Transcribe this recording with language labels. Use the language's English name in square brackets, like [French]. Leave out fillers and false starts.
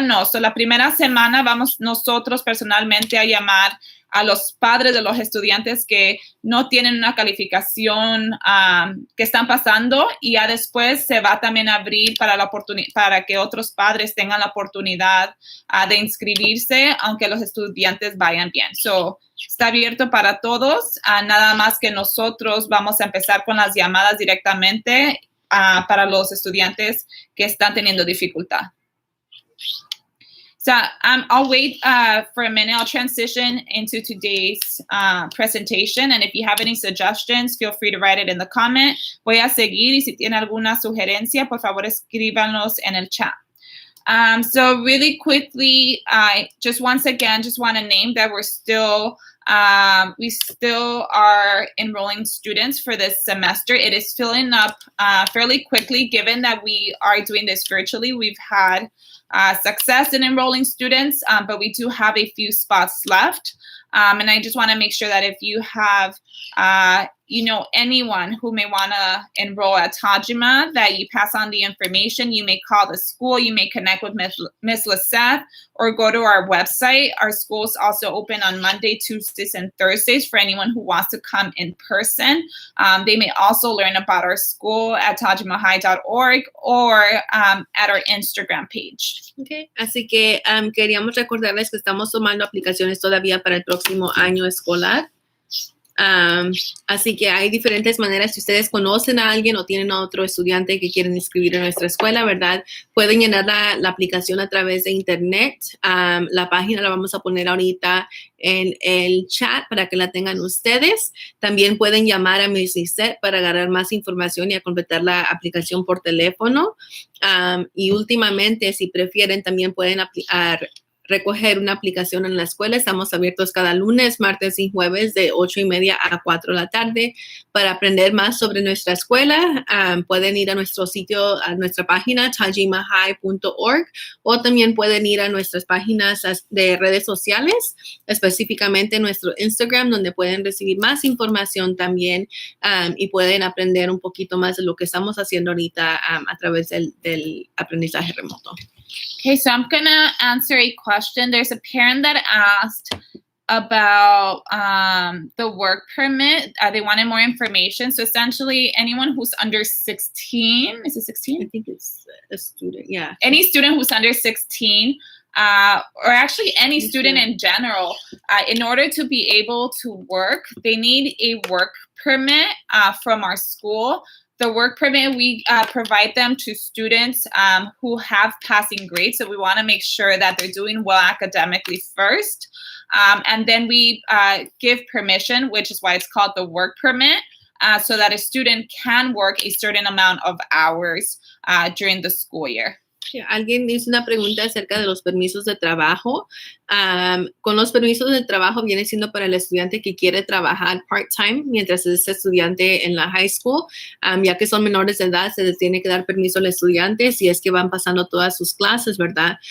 [Spanish] No, so la primera semana vamos nosotros personalmente a llamar a los padres de los estudiantes que no tienen una calificación que están pasando, y ya después se va también a abrir para que otros padres tengan la oportunidad de inscribirse, aunque los estudiantes vayan bien. So, está abierto para todos, nada más que nosotros vamos a empezar con las llamadas directamente para los estudiantes que están teniendo dificultad. [English] So I'll wait for a minute. I'll transition into today's presentation. And if you have any suggestions, feel free to write it in the comment. [Spanish] Voy a seguir, y si tiene alguna sugerencia, por favor, escríbanos en el chat. [English] So really quickly, I just once again just want to name that we still are enrolling students for this semester. It is filling up fairly quickly, given that we are doing this virtually. We've had success in enrolling students, but we do have a few spots left. And I just want to make sure that if you have, anyone who may want to enroll at Tajima, that you pass on the information. You may call the school. You may connect with Ms. Lissette, or go to our website. Our school is also open on Monday, Tuesdays, and Thursdays for anyone who wants to come in person. They may also learn about our school at tajimahigh.org or at our Instagram page. Okay. [Spanish] Así que queríamos recordarles que estamos tomando aplicaciones todavía para el próximo año escolar. Así que hay diferentes maneras. Si ustedes conocen a alguien o tienen a otro estudiante que quieren inscribir en nuestra escuela, ¿verdad? Pueden llenar la aplicación a través de internet. La página la vamos a poner ahorita en el chat para que la tengan ustedes. También pueden llamar a Ms. Lissette para agarrar más información y a completar la aplicación por teléfono. Y últimamente, si prefieren, también pueden recoger una aplicación en la escuela. Estamos abiertos cada lunes, martes y jueves de 8:30 a 4 de la tarde. Para aprender más sobre nuestra escuela, pueden ir a nuestro sitio, a nuestra página, tajimahigh.org, o también pueden ir a nuestras páginas de redes sociales, específicamente nuestro Instagram, donde pueden recibir más información también y pueden aprender un poquito más de lo que estamos haciendo ahorita a través del aprendizaje remoto. [English] Okay, so I'm going to answer a question. There's a parent that asked about the work permit. They wanted more information. So essentially, anyone who's under 16, is it 16? I think it's a student, yeah. Any student who's under 16, or actually any student in general, in order to be able to work, they need a work permit from our school. The work permit, we provide them to students who have passing grades. So we want to make sure that they're doing well academically first. And then we give permission, which is why it's called the work permit, so that a student can work a certain amount of hours during the school year. [Spanish] Alguien hizo una pregunta acerca de los permisos de trabajo. Con los permisos de trabajo viene siendo para el estudiante que quiere trabajar part-time mientras es estudiante en la high school. Ya que son menores de edad, se les tiene que dar permiso al estudiante si es que van pasando todas sus clases, ¿verdad?